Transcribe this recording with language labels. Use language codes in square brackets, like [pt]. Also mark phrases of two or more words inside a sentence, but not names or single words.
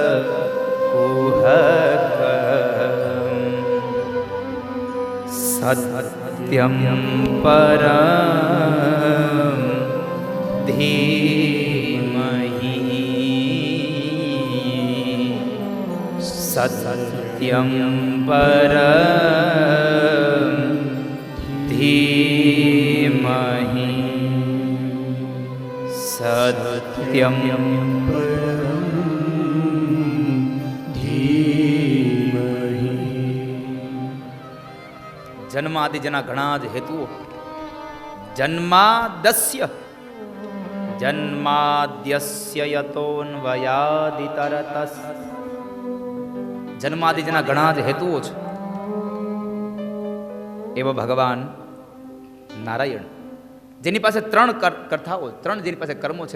[sa] कुहक सत्यं परं सत्यं परं धीमहि सत्यं परं धीमहि. [gu] જન્માદિ જેના ઘણા જ હેતુઓ. [sa] जन्मादस्य जन्माद्यस्य यतोन्वयादितरतस. [gu] જન્માદિ જેના ઘણા જ હેતુઓ છે, એવા ભગવાન નારાયણ જેની પાસે 3 કથાઓ, 3 જેની પાસે કર્મો છે.